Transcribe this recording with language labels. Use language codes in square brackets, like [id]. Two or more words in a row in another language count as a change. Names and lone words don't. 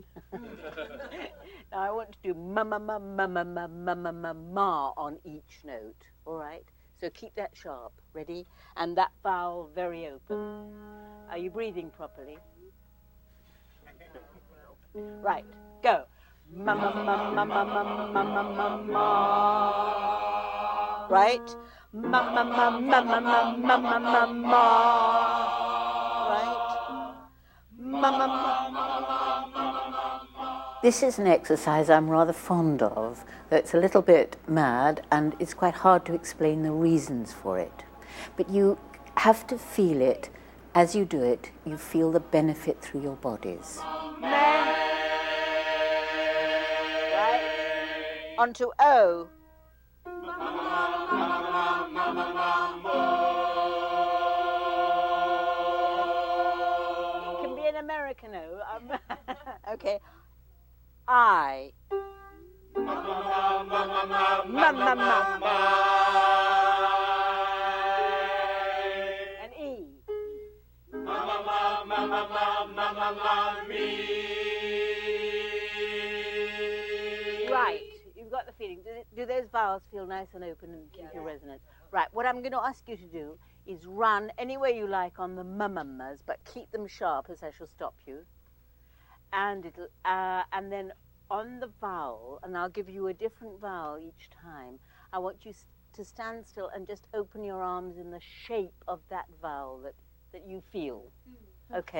[en] Now I want to do ma ma ma ma ma ma ma ma ma ma on each note. All right? So keep that sharp. Ready? And that vowel very open. Are you breathing properly? Right. Go. Ma ma ma ma ma ma ma ma ma ma. Right? Ma ma ma ma ma ma ma ma ma ma. Right? Ma ma ma. This is an exercise I'm rather fond of, though it's a little bit mad and it's quite hard to explain the reasons for it. But you have to feel it. As you do it, you feel the benefit through your bodies. Right? On to O. It can be an American O. Okay. I. Ma ma ma. And E. Right, you've got the feeling. Do those vowels feel nice and open and keep your resonance? Right, what I'm going to ask you to do is run any way you like on the ma-ma-mas, but keep them sharp as I shall stop you. And it'll, and then on the vowel, and I'll give you a different vowel each time, I want you to stand still and just open your arms in the shape of that vowel that you feel. Okay?